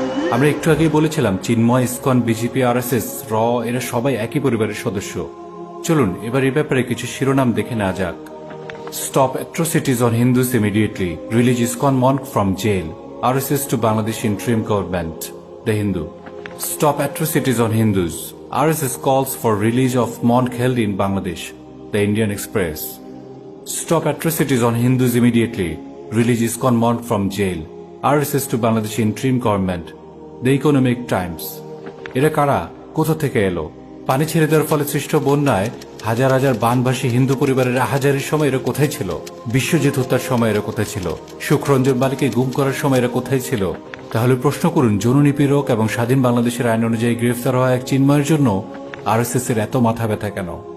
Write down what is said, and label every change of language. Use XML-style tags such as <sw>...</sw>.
<bn>আমরা একটু আগেই বলেছিলাম চিন্ময়, ইসকন, বিজেপি, আরএসএস, র, এরা সবাই একই পরিবারের সদস্য। চলুন এবার এই ব্যাপারে কিছু শিরোনাম দেখে নেওয়া যাক।</bn> <en>Stop atrocities on Hindus immediately. Release ISKCON monk from jail. RSS to Bangladesh interim government. The Hindu. Stop atrocities on Hindus. RSS calls for release of monk held in Bangladesh. The Indian Express. Stop atrocities on Hindus immediately. Release ISKCON monk from jail. RSS to Bangladesh interim government. The Economic Times.</en> <bn>এরা কারা? কোথা থেকে এলো? পানি ছেড়ে দেওয়ার ফলে সৃষ্ট বন্যায় হাজার হাজার বানভাসী হিন্দু পরিবারের আহাজারির সময় এরা কোথায় ছিল? বিশ্বজিৎ হত্যার সময় এরা কোথায় ছিল? সুখরঞ্জন বালিকে গুম করার সময় এরা কোথায় ছিল? তাহলে প্রশ্ন করুন, যৌন নিপীড়ক এবং স্বাধীন বাংলাদেশের আইন অনুযায়ী গ্রেফতার হওয়া এক চিন্ময়ের জন্য আরএসএস এর এত মাথা ব্যথা কেন?</bn>